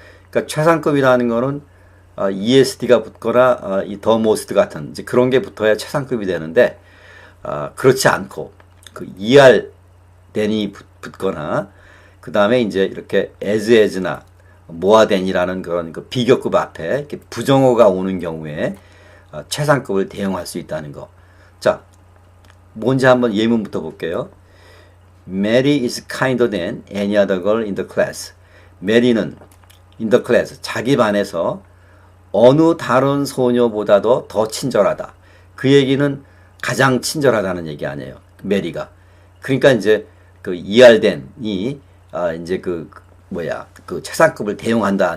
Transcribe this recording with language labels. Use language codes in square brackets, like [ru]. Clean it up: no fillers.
[ko] 그러니까 최상급이라는 거는 ESD가 붙거나 이 the most 같은 이제 그런 게 붙어야 최상급이 되는데 그렇지 않고 그 ER than이 붙거나 그 다음에 이제 이렇게 as나 more than이라는 그런 그 비교급 앞에 이렇게 부정어가 오는 경우에 최상급을 대용할 수 있다는 거. 자, 뭔지 한번 예문부터 볼게요. [en] Mary is kinder than any other girl in the class. [ko] 메리는 [en] in the class, [ko] 자기 반에서 어느 다른 소녀보다도 더 친절하다. 그 얘기는 가장 친절하다는 얘기 아니에요. 메리가. 그러니까 이제 그 ER than이 이제 그 최상급을 대용한다.